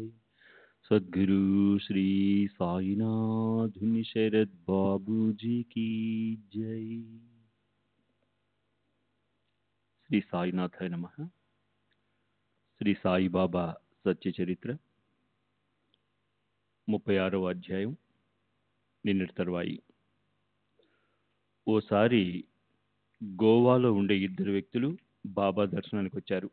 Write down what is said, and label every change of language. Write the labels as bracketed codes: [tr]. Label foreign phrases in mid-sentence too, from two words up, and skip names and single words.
[hi] सद्गुरु श्री साईनाथ शरद बाबू जी की जय। [sa] శ్రీ సాయినాథాయ నమః. [te] శ్రీ సాయిబాబా సత్య చరిత్ర 36వ అధ్యాయం. నిన్నటి తర్వాయి. ఓసారి గోవాలో ఉండే ఇద్దరు వ్యక్తులు బాబా దర్శనానికి వచ్చారు.